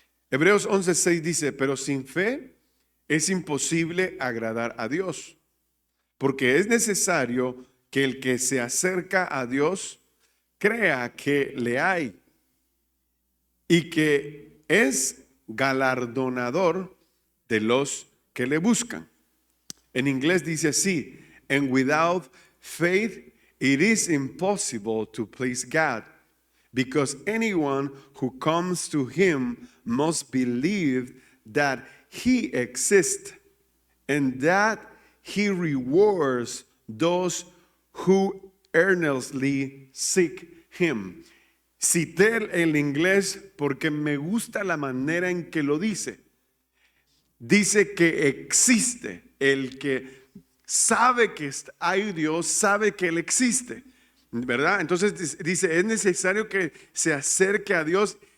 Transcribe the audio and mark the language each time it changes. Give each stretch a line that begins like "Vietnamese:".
Spanish: Hebreos 11:6 dice, pero sin fe es imposible agradar a Dios, porque es necesario que el que se acerca a Dios crea que le hay y que es galardonador de los que le buscan. En inglés dice así,
English: and without faith it is impossible to please God, because anyone who comes to him must believe that he exists and that he rewards those who earnestly seek him.
Spanish: Cité el inglés porque me gusta la manera en que lo dice. Dice que existe. El que sabe que hay Dios, sabe que Él existe, ¿verdad? Entonces dice, es necesario que se acerque a Dios.